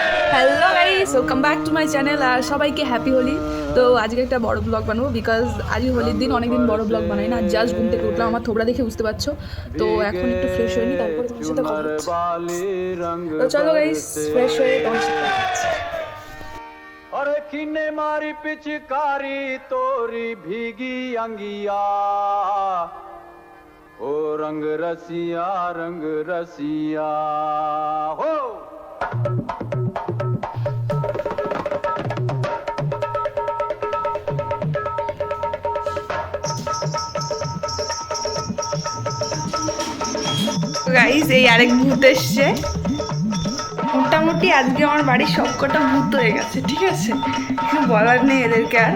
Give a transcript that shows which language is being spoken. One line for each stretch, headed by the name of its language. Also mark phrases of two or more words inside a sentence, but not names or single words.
English: Hello guys, welcome back to my channel.
Bangla: আর সবাইকে
English: Happy Holi.
Bangla: তো আজকে একটা বড় ব্লগ বানাবো বিকজ আজকে হোলির দিন, অনেকদিন বড় ব্লগ বানাই না। জাস্ট ঘুম থেকে উঠলাম, আমার থোবড়া দেখে বুঝতে পারছো। তো এখন একটু ফ্রেশ হয়নি, তারপরে তোমার সাথে কথা হচ্ছে। তো চলো গাইস, ফ্রেশ হয়ে তোমার সাথে কথা হচ্ছে।
Hindi: अरे किने मारी पिचकारी तोरी भीगी अंगिया ओ रंग रसिया हो
Bangla: গাইস, এই আরেক ভূত এসছে। মোটামুটি আজকে আমার বাড়ির সবকটা ভূত হয়ে গেছে, ঠিক আছে, কিছু বলার নেই এদেরকে আর।